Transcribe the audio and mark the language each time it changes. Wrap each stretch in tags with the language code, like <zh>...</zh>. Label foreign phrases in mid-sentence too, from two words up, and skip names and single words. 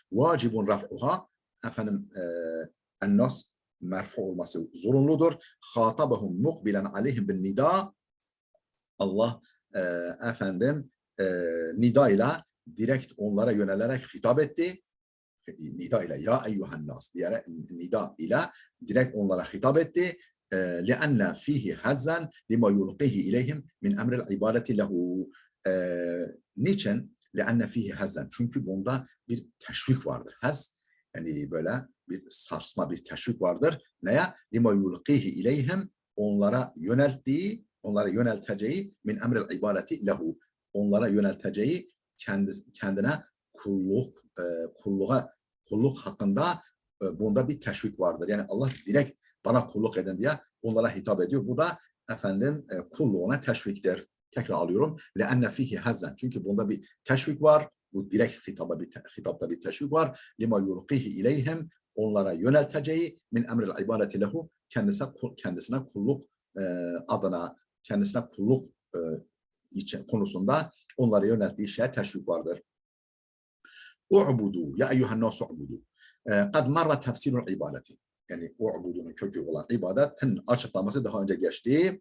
<ar>واجب رفعها,</ar> <tr>en-nas merfu olması zorunludur.</tr> <ar>خاطبهم مقبلا عليهم بالنداء.</ar> <tr>Allah nida ile direkt onlara yönelerek hitap etti. Nida ile</tr> <ar>يا أيها الناس</ar> <tr>diyerek nida ile direkt onlara hitap etti.</tr> <ar>لأن فيه هزا لما يلقيه إليهم من أمر العبادة له. Niçin? لأن فيه هزا.</ar> <tr>Çünkü bunda bir teşvik vardır. Hez yani böyle bir sarsma, bir teşvik vardır. Neye?</tr> <ar>لما يلقيه إليهم,</ar> <tr>onlara yönelteceği</tr> <ar>من أمر العبادة له,</ar> <tr>onlara yönelteceği kendine kulluk hakkında bunda bir teşvik vardır. Yani Allah direkt bana kulluk edin diye onlara hitap ediyor. Bu da kulluğuna teşviktir. Tekrar alıyorum.</tr> <ar>لأن فيه هزا.</ar> <tr>Çünkü bunda bir teşvik var. Bu direkt hitapta bir teşvik var.</tr> <ar>لما يلقيه إليهم,</ar> <tr>onlara yönelteceği</tr> <ar>من أمر العبادة له,</ar> <tr>kendisine kulluk adına, kendisine kulluk konusunda onlara yönelttiği şeye teşvik vardır.</tr> <ar>اعبدوا يا أيها الناس اعبدوا. قد مر تفسير العبادة.</ar> <tr>Yani u'budunun kökü olan ibadetin açıklaması daha önce geçti.</tr>